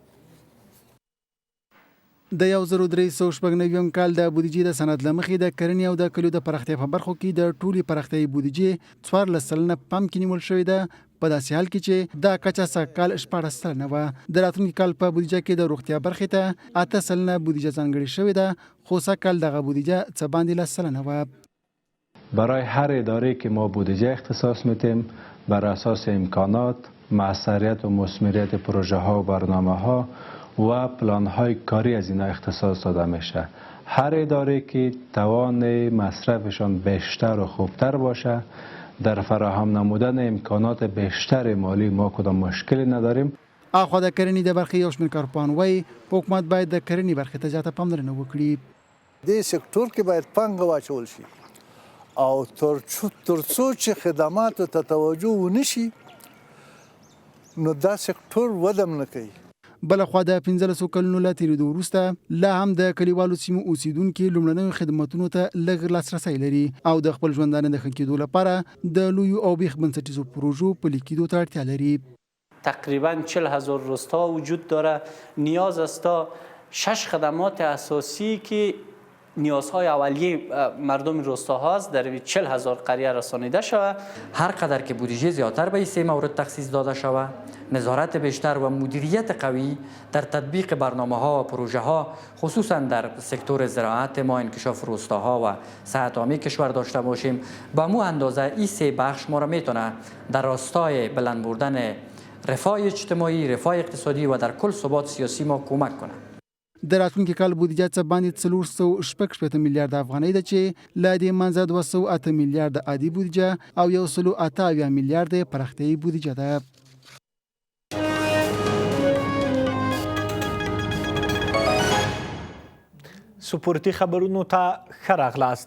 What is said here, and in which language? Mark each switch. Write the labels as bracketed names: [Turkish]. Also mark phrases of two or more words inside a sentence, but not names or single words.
[Pashto] د 1396 کال د بودیجې د سند له مخې د کرنې او د کلیو د پراختیا په برخو کې د ټولې پراختیایي بودیجې 14% پام کې نیول شوې ده، په داسې حال کې چې دا کچه سږکال 14% وه. د راتلونکي کال په بودیجه کې د روغتیا برخې ته 8% بودیجه ځانګړې شوې ده، خو سږکال دغه بودیجه څه باندې 10% وه. [Persian] برای هر اداره که ما بودجه اختصاص میدیم بر اساس امکانات، موثریت و مثمریت پروژه ها و برنامه ها و پلان های کاری از اینا اختصاص داده میشه. هر اداره که توان مصرفشان بیشتر و خوبتر باشه در فراهم نمودن امکانات بیشتر مالی ما کدام مشکلی نداریم. [Pashto] اخوا د کرنې د برخې یو شمېر کارپوهان وایي حکومت باید د کرنې برخې ته زیاته پاملرنه وکړي. دې سکتور کې باید پانګه واچول شي او ترڅو چې خدماتو ته توجه ونه شي نو دا سکتور وده نه کوي. بلخوا د 15 کلونو له تېرېدو وروسته لا هم د کلیوالو سیمو اوسیدونکي لومړنیو خدماتونو ته لږ لاسرسی لري او د خپل ژوندانه د ښه کېدو لپاره د لویو او بیخ بنسټیزو پروژو پلي کېدو ته اړتیا لري. [Persian] تقریبا 40,000 روستا وجود داره. نیاز است تا 6 خدمات اساسی که نیازهای اولیه مردم روستا هاست در 40,000 قریه رسانیده شود. هر قدر که بودجه زیادتر به این سه مورد تخصیص داده شود، نظارت بیشتر و مدیریت قوی در تطبیق برنامه ها و پروژه ها خصوصا در سکتور زراعت ما انکشاف روستاها و صحت عامه کشور داشته باشیم، با مو اندازه این سه بخش ما را میتونه در راستای بلند بردن رفاه اجتماعی، رفاه اقتصادی و در کل ثبات سیاسی ما کمک کنه. [Pashto] د راتلونکي کال بودیجه څه باندې 466 میلیارد افغانۍ ده چې له دې منځه 208 میلیارد عادي بودیجه او 188 میلیارد پراختیایي بودیجه ده. سپورتي خبرونو ته ښه راغلاست.